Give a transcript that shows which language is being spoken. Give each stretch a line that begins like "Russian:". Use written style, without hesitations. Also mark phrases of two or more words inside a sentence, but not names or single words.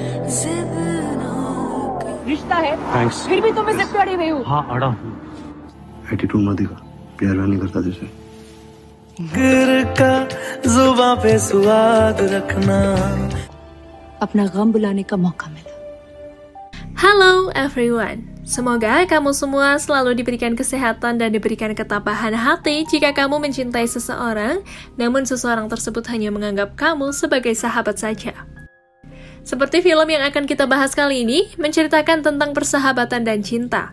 Hindi: रिश्ता है थैंक्स फिर भी तुम इसे पे अड़े हुए हो। हाँ अड़ा हूँ एटीट्यूड मत दिखा प्यार नहीं करता जैसे गिर का जुबां पे स्वाद रखना अपना गम बुलाने का मौका मिला।
Indonesian: Halo everyone, semoga kamu semua selalu diberikan kesehatan dan diberikan ketabahan hati jika kamu mencintai seseorang, namun seseorang tersebut hanya menganggap kamu sebagai sahabat saja. Seperti film yang akan kita bahas kali ini, menceritakan tentang persahabatan dan cinta.